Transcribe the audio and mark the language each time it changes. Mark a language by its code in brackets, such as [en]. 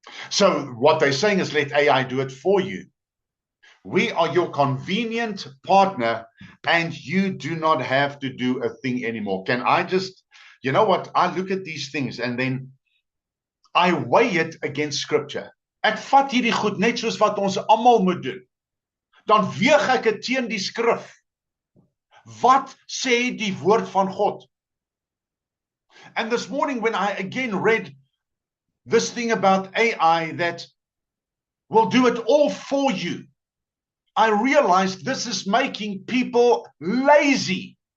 [en] So what they're saying is let AI do it for you. We are your convenient partner, and you do not have to do a thing anymore. Can I just, you know what? I look at these things and then I weigh it against Scripture. [af] Ek vat hierdie goed net soos wat ons almal moet doen. Dan weeg ek dit teen die skrif. Wat sê die woord van God? [en] And this morning when I again read this thing about AI that will do it all for you, I realized this is making people lazy.